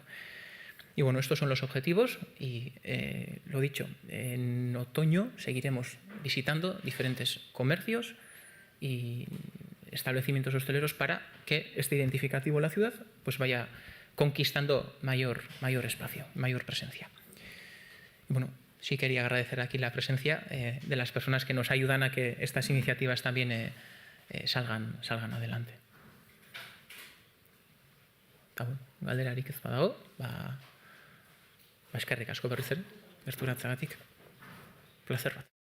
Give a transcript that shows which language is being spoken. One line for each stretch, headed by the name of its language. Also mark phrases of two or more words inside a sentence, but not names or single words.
Spanish: Y bueno, estos son los objetivos y, lo dicho, en otoño seguiremos visitando diferentes comercios y establecimientos hosteleros para que este identificativo de la ciudad pues vaya conquistando mayor espacio, mayor presencia. Y bueno, sí quería agradecer aquí la presencia de las personas que nos ayudan a que estas iniciativas también salgan adelante.
Basque: Galderarik ez badago, eskerrik asko berriz ere, gerturatzagatik. Placer bat.